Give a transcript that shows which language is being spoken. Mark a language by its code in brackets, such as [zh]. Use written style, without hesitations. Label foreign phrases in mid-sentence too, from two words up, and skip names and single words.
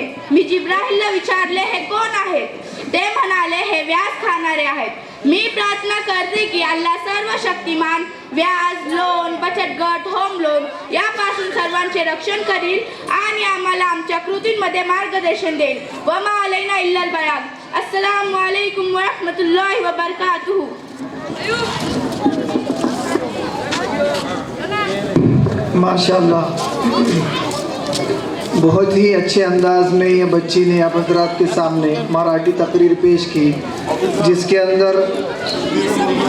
[mr] मी जिब्राईलला विचारले, हे कोण आहेत? ते म्हणाले, हे व्याज खाणारे आहेत। मी प्रार्थना करते की अल्लाह सर्व शक्तिमान व्याज, लोन, बचत गट, [en] home loan [mr] यापासून सर्वांचे रक्षण करील आणि आम्हाला आमच्या कृतींमध्ये मार्गदर्शन देईल। [ar] وما علينا إلا البلاغ. السلام عليكم ورحمة الله وبركاته. [ur] माशाअल्लाह, بہت ہی اچھے انداز میں یہ بچی نے آپ حضرات کے سامنے مراٹھی تقریر پیش کی، جس کے